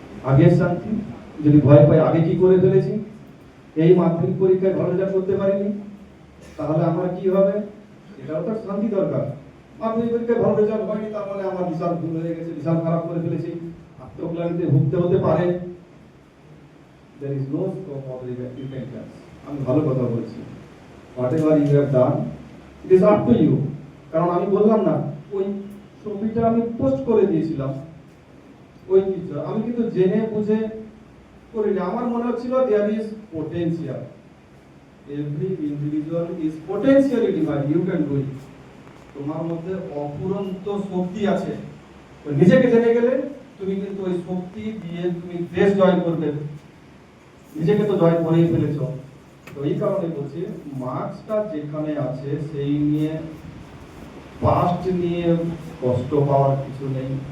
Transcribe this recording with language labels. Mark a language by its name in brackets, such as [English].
[Bangla] আগের শান্তি যদি ভয় পাই, আগে কি করে ফেলেছি, এই মাধ্যমিক পরীক্ষায় ভালো রেজাল্ট করতে পারিনি, তাহলে আমার কি হবে? এটাও তো শান্তি দরকার। মাধ্যমিক পরীক্ষায় ভালো রেজাল্ট হয়নি, তার মানে আমার বিশাল ভুল হয়ে গেছে, বিশাল খারাপ করে ফেলেছি, আত্মগ্লানিতে ভুগতে হতে পারে। [English] There is no scope of repentance. [Bangla] আমি ভালো কথা বলছি। [English] Whatever you have done, it is up to you. [Bangla] কারণ আমি বললাম না, ওই ছবিটা আমি পোস্ট করে দিয়েছিলাম, ওই কিছু আমি কিন্তু জেনে বুঝে করিনি। আমার মনে হচ্ছিল [English] there is potential. Every individual is potentially divine. You can do it. [Bangla] তোমার মধ্যে অফুরন্ত শক্তি আছে। তো নিজেকে জেনে গেলে তুমি কিন্তু ওই শক্তি দিয়ে তুমি দেশ জয় করবে। নিজেকে তো জয় করেই ফেলেছো। তো এই কারণে বলছি, মার্কসটা যেখানে আছে সেই নিয়ে, পাস্ট নিয়ে কষ্ট পাওয়ার কিছু নেই।